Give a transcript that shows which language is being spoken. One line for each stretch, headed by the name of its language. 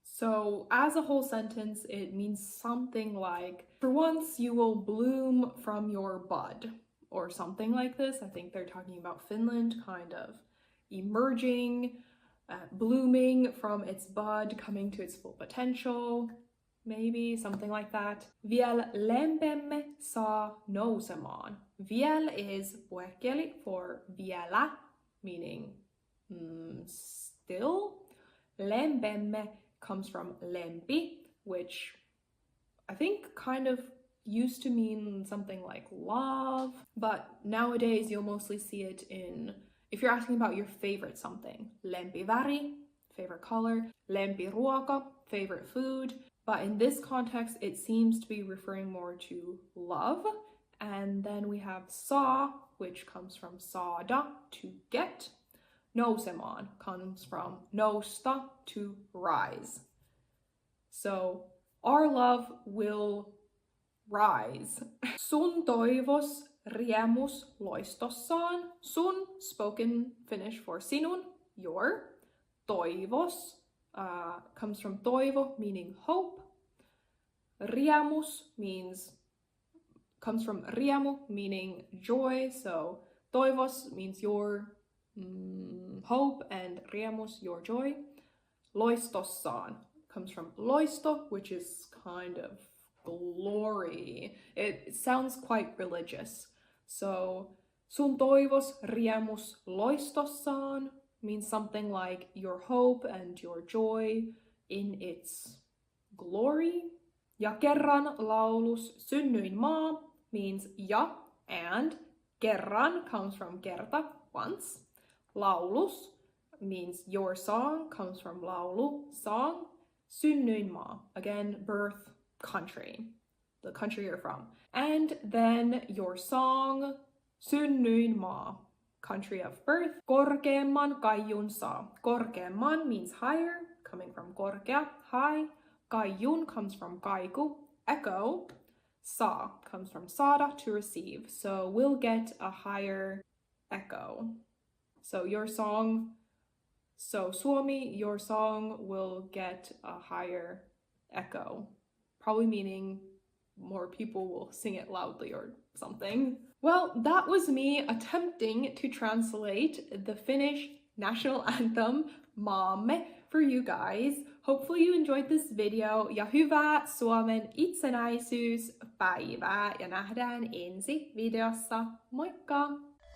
English: So as a whole sentence, it means something like, for once you will bloom from your bud, or something like this. I think they're talking about Finland kind of emerging, blooming from its bud, coming to its full potential. Maybe something like that.
Finnish: Viel lempemme saa nousemaan.
English: Viel is puhekieli for vielä, meaning still. Lempemme comes from lempi, which I think kind of used to mean something like love, but nowadays you'll mostly see it in, if you're asking about your favorite something. Lempiväri, favorite color. Lempiruoka, favorite food. But in this context, it seems to be referring more to love. And then we have saa, which comes from saada, to get. Nousemaan comes from nousta, to rise. So our love will rise.
Finnish: Sun toivos riemus loistossaan.
English: Sun, spoken Finnish for sinun, your. Toivos comes from toivo, meaning hope. Riemus comes from riemu, meaning joy. So toivos means your hope, and riemus, your joy. Loistossaan comes from loisto, which is kind of glory. It sounds quite religious. So
Finnish: sun toivos riemus loistossaan
English: means something like your hope and your joy in its glory.
Finnish: Ja kerran laulus synnyin maa
English: means ja and. Kerran comes from kerta, once. Laulus means your song, comes from laulu, song. Synnyin maa, again, birth, country, the country you're from. And then your song, synnyin maa, country of birth.
Finnish: Korkeamman kaiun saa.
English: Korkeamman means higher, coming from korkea, high. Kaiun comes from kaiku, echo. Sa comes from saada, to receive. So we'll get a higher echo. So your song, so Suomi, your song will get a higher echo. Probably meaning more people will sing it loudly or something. Well, that was me attempting to translate the Finnish national anthem, Maamme, for you guys. Hopefully you enjoyed this video
Finnish: ja hyvää Suomen itsenäisyyspäivää ja nähdään ensi videossa. Moikka!